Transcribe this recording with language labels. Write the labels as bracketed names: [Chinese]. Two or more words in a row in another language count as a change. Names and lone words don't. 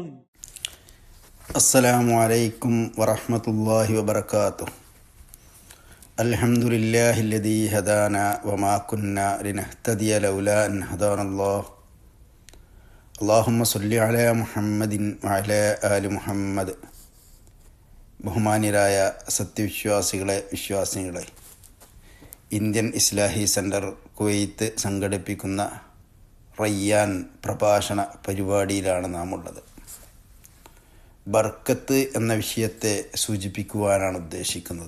[Arabic] السلام عليكم ورحمة الله وبركاته. الحمد لله الذي هدانا وما كنا لنهتدي لولا أن هدانا الله. اللهم صل على محمد وعلى آل محمد. [Malayalam] ബഹുമാന്യരായ വിശ്വാസികളെ, ഇന്ത്യൻ ഇസ്ലാഹി സെൻറ്റർ കുവൈത്ത് സംഘടിപ്പിക്കുന്ന റയ്യാൻ പ്രഭാഷണ പരിപാടിയിലാണ് നാം ഉള്ളത്. ബർക്കത്ത് എന്ന വിഷയത്തെ സൂചിപ്പിക്കുവാനാണ് ഉദ്ദേശിക്കുന്നത്.